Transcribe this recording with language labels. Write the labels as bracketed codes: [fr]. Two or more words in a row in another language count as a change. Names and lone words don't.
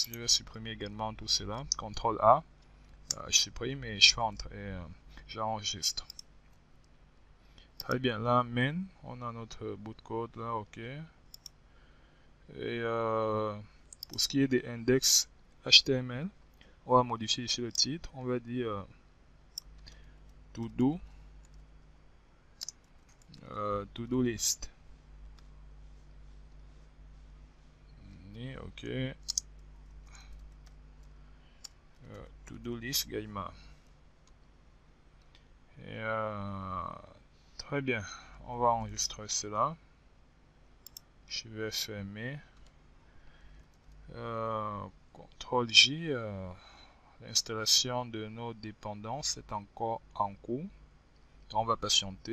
[fr] Je vais supprimer également tout cela. CTRL A, je supprime et je fais entrer. J'enregistre. Très bien, là, main, on a notre bout de code là, ok. Et pour ce qui est des index HTML, on va modifier ici le titre. On va dire [en] to do list. [fr] Ok. [en] To do list Gaïma. [fr] Et très bien, on va enregistrer cela. Je vais fermer. CTRL-J, l'installation de nos dépendances est encore en cours.